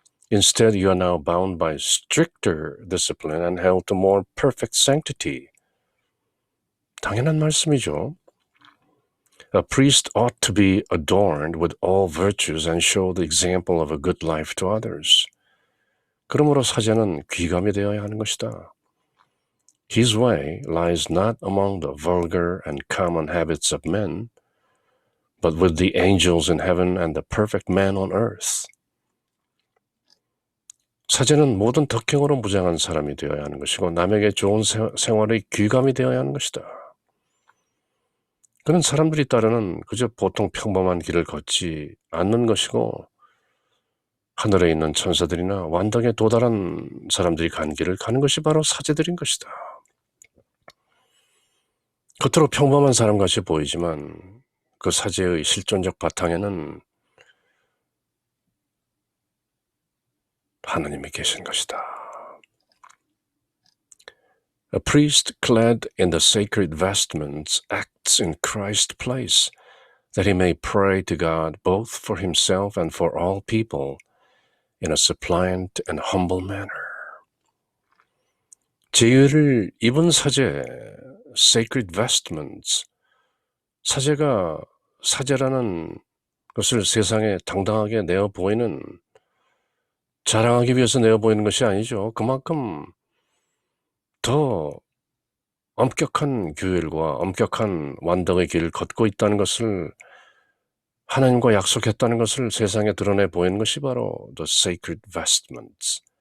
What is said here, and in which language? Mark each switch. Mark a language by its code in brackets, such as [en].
[en] Instead, you are now bound by stricter discipline and held to more perfect sanctity. [ko] 당연한 말씀이죠. [en] A priest ought to be adorned with all virtues and show the example of a good life to others. [ko] 그러므로 사제는 귀감이 되어야 하는 것이다. [en] His way lies not among the vulgar and common habits of men, but with the angels in heaven and the perfect man on earth. [ko] 사제는 모든 덕행으로 무장한 사람이 되어야 하는 것이고 남에게 좋은 생활의 귀감이 되어야 하는 것이다. 그는 사람들이 따르는 그저 보통 평범한 길을 걷지 않는 것이고 하늘에 있는 천사들이나 완덕에 도달한 사람들이 간 길을 가는 것이 바로 사제들인 것이다. 겉으로 평범한 사람같이 보이지만 그 사제의 실존적 바탕에는 하나님이 계신 것이다. [en] A priest clad in the sacred vestments acts in Christ's place, that he may pray to God both for himself and for all people in a suppliant and humble manner. [ko] 제의를 입은 사제, [en] sacred vestments, [ko] 사제가 사제라는 것을 세상에 당당하게 내어 보이는, 자랑하기 위해서 내어 보이는 것이 아니죠. 그만큼 더 엄격한 규율과 엄격한 완덕의 길을 걷고 있다는 것을 하나님과 약속했다는 것을 세상에 드러내 보이는 것이 바로 [en] the sacred vestments.